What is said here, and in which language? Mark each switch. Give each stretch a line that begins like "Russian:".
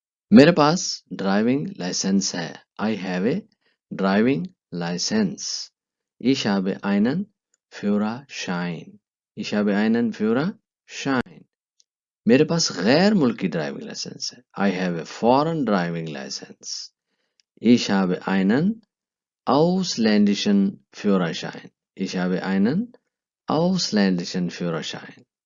Urdu: میرے پاس driving licence ہے.
English: I have a driving license.
German: Ich habe einen Führerschein. Ich habe einen Führerschein.
Urdu: میرے پاس غیر ملکی ڈرائیونگ لائسنس ہے.
English: I have a foreign driving license.
German: Ich habe einen ausländischen Führerschein. Ich habe einen ausländischen Führerschein.